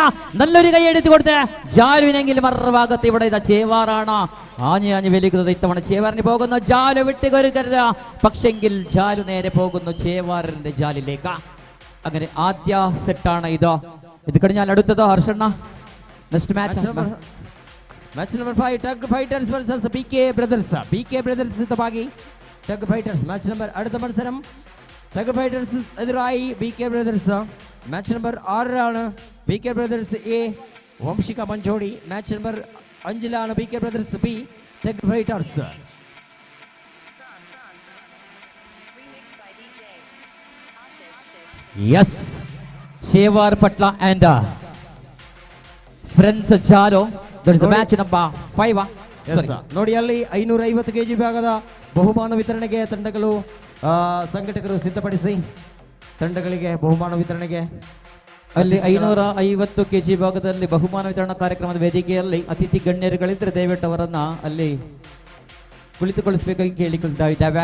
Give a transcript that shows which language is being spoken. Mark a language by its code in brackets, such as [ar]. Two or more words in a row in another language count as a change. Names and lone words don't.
[ml] നല്ലൊരു കൈ എടുത്തു കൊടുത്ത് ജാലുവിനെങ്കിലും മറുഭാഗത്ത് ഇവിടെ ഇതാ ചേവാറാണ് ആഞ്ഞു വലിക്കുന്നത്. ഇത്തവണ ചേവാറിന് പോകുന്നു. ജാലു വിട്ടുകൊടുക്കരുത്. പക്ഷെങ്കിൽ ജാലു നേരെ പോകുന്നു ചേവാറിന്റെ ജാലിലേക്ക്. അങ്ങനെ ആദ്യ സെറ്റാണ് ഇത് കഴിഞ്ഞാൽ അടുത്തത് ഹർഷണ്ണ. [en] next match number 5 Tug Fighters versus BK Brothers. [kn] ಬಿಕೆ ಬ್ರದರ್ಸ್ ಸಿದ್ಧವಾಗಿ ಟಗ್ ಫೈಟರ್ಸ್. [en] match number [ml] അടുത്ത മത്സരം ടഗ് ഫൈറ്റേഴ്സ് എതിരായി ബികെ ബ്രദേഴ്സ്. മാച്ച് നമ്പർ 6 ആണ് ബികെ ബ്രദേഴ്സ് എ വംശിക മഞ്ചോടി. മാച്ച് നമ്പർ 5ലാണ് ബികെ ബ്രദേഴ്സ് ബി ടഗ് ഫൈറ്റേഴ്സ്. യെസ് ചേവാർ പട്ല ആൻഡ് ಫ್ರೆಂಡ್ಸ್ ಜಾಲೋ. [en] that is the match number 5. [kn] ನೋಡಿ ಅಲ್ಲಿ 550 kg ಭಾಗದ ಬಹುಮಾನ ವಿತರಣೆಗೆ ತಂಡಗಳು ಸಂಘಟಕರು ಸಿದ್ಧಪಡಿಸಿ ತಂಡಗಳಿಗೆ ಬಹುಮಾನ ವಿತರಣೆಗೆ ಅಲ್ಲಿ 550 kg ಭಾಗದಲ್ಲಿ ಬಹುಮಾನ ವಿತರಣಾ ಕಾರ್ಯಕ್ರಮದ ವೇದಿಕೆಯಲ್ಲಿ ಅತಿಥಿ ಗಣ್ಯರುಗಳಿದ್ರೆ ದಯವಿಟ್ಟು ಅವರನ್ನ ಅಲ್ಲಿ ಕುಳಿತುಗೊಳಿಸಬೇಕಾಗಿ ಕೇಳಿಕೊಳ್ತಾ ಇದ್ದಾವೆ.